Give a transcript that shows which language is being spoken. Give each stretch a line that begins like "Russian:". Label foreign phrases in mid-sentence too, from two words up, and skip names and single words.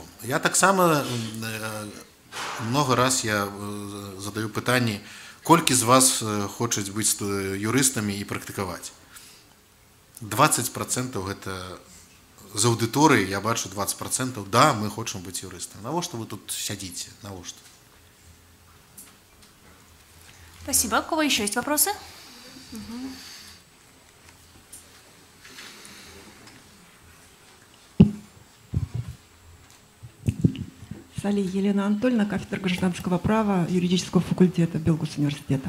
Belarusian: Я таксама много раз я задаю пытанні, колькі з вас хочуць быць юрыстамі і практыкаваць. 20% гэта з аўдыторыі, я бачу 20%, да, мы хочам быць юрыстамі. Навошта вы тут сядзіце? Навошта?
Russian: Спасибо. У кого еще есть вопросы? Сали Елена Анатольевна, кафедра гражданского права юридического факультета Белгосуниверситета.